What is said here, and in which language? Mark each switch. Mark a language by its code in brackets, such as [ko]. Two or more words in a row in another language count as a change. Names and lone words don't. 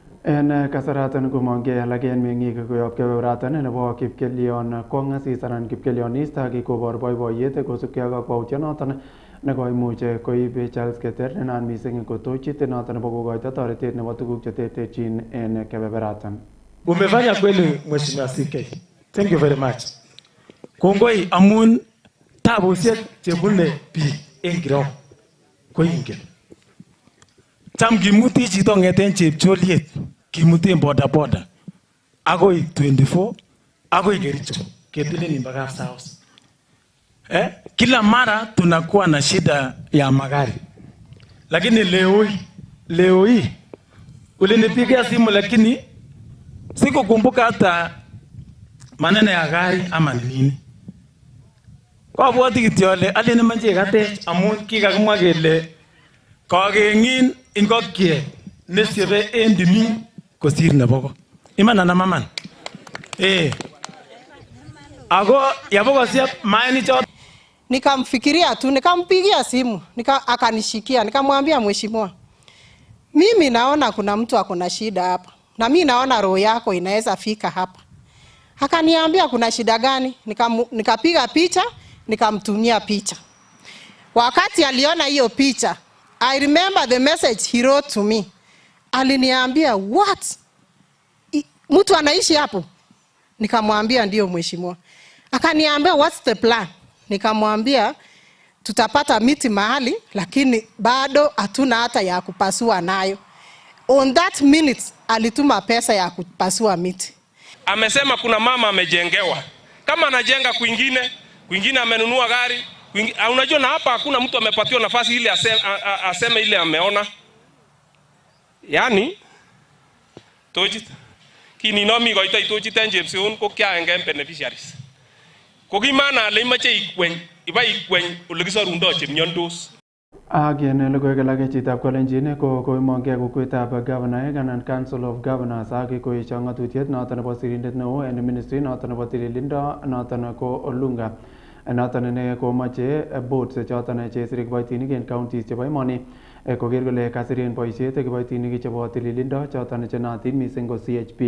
[kln] En kasaraton komongei alak en meng'ik koyob kebeberaton nebo Kipkelion kong'asis anan Kipkelionis kikobor boiboiyet kosubkei ak kakwautyonoton nekoimuch koib Charles Keter nenaat missing ko tochit noton nebo kokoito toretet nebo tuguk cheterterchin en kebeberaton. [sw] Umefanya kweli Mheshimiwa CK. [en] Thank you very much. [kln] Kongoi amun tabusiek chebune biik en Kirok ko ingen. Tam kimuti chito ng'eten Chepcholiet, kimuten boda akoi 24 akoi Kericho ketileni mpaka Kapsaos. [sw] Kila mara tunakuwa na shida ya magari, lakini leo hii ulinipigia simu lakini sikukumbuka hata maneno ya gari ama nini. [kln] Kwa bwati kityo ale alini manje katech amun kikakimwa kele kakeng'in ingokiet nesiebe en timin kosir nebo ko. Iman ana maman? Ako yabokosieb maini choto. [sw] Nikamfikiria tu, nikampigia simu, akanishikia, nikamwambia mheshimiwa, mimi naona kuna mtu akona shida hapa. Na mimi naona roho yako inaweza fika hapa. Akaniambia kuna shida gani? Nikapiga picha, nikamtumia picha. Wakati aliona hiyo picha, [en] I remember the message he wrote to me. [sw] Aliniambia, what? Mtu anaishi hapo? Nikamwambia ndio mheshimiwa. Akaniambia, [en] what's the plan? [sw] Nikamwambia tutapata miti mahali, lakini bado hatuna hata ya kupasua nayo. [en] On that minute [sw] alituma pesa ya kupasua miti. Amesema kuna mama amejengewa, kama anajenga kwingine amenunua gari, unajua na hapa hakuna mtu amepatiwa nafasi ili aseme ile ameona. [kln] Yani tojit kini nomi goita tojit enjepsion ko kya engem beneficiaries ko kimana le mache ikwen iba ikwen olekisorundo chemiondos. Agene logoiwek alak chitab Kalenjin ko koimongei kokwetab Governor anan Council of Governors ak koesio ng'atutiet noton nebo sirindet neo en ministry noton nebo tililindo noton ko Olunga noton ne komoche boards choton chesire kiboitinik en counties chebo emoni koker kole kasiren boisiet kiboitinik chebo tililindo choton chenootin missing ko CHP.